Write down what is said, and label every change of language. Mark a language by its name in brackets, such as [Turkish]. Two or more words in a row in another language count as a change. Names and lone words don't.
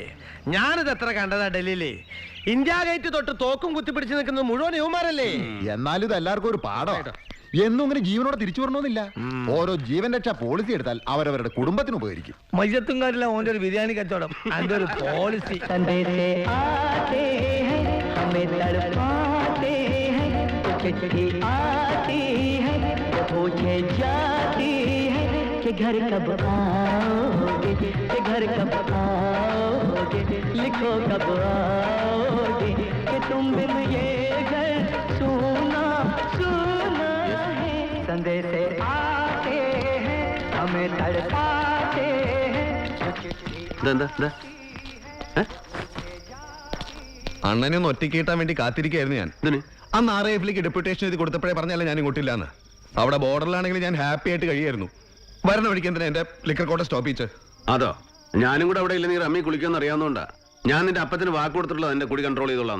[Malayalam] ഞാനിത് എത്ര കണ്ടതാ ഡൽഹിയില്. ഇന്ത്യ ഗേറ്റ് തൊട്ട് തോക്കും കുത്തിപ്പിടിച്ച് നിൽക്കുന്നത് മുഴുവൻ യുവമാരല്ലേ. എന്നാലും ഇത് എല്ലാവർക്കും ഒരു പാഠം. എന്നും ഇങ്ങനെ ജീവനോടെ തിരിച്ചു വരണമെന്നില്ല. ഓരോ ജീവൻ രക്ഷാ പോളിസി എടുത്താൽ അവരവരുടെ കുടുംബത്തിന് ഉപകരിക്കും. മയ്യത്തും കാര്യമില്ല ഓന്റെ ഒരു ബിരിയാണി കച്ചവടം, അതിന്റെ ഒരു പോളിസി. [Hindi] घर कब आओगे, घर कब आओगे, लिखो कब आओगे कि तुम बिन ये घर सुना सुना है. संदेश आते हैं हमें तड़पाते हैं. [Malayalam] അണ്ണനെ ഒന്ന് ഒറ്റയ്ക്ക് കിട്ടാൻ വേണ്ടി കാത്തിരിക്കായിരുന്നു ഞാൻ. അന്ന് RAF-ലേക്ക് ഡെപ്യൂട്ടേഷൻ എഴുതി കൊടുത്തപ്പോഴേ പറഞ്ഞല്ലേ ഞാൻ ഇങ്ങോട്ടില്ലാന്ന്. അവിടെ ബോർഡറിലാണെങ്കിൽ ഞാൻ ഹാപ്പി ആയിട്ട് കഴിയായിരുന്നു. വരണ വഴിക്ക് എന്തിനാ എന്റെ [English] liquor quota [Malayalam] സ്റ്റോപ്പ് ചെയ്ത്? അതോ, ഞാനും കൂടെ അവിടെ ഇല്ല, നീ റമ്മി കുളിക്കുമെന്ന് അറിയാവുന്നതുകൊണ്ടാ ഞാൻ നിന്റെ അപ്പത്തിന് വാക്ക് കൊടുത്തിട്ടുള്ളത് എന്റെ കുടി കൺട്രോൾ ചെയ്തോളാം.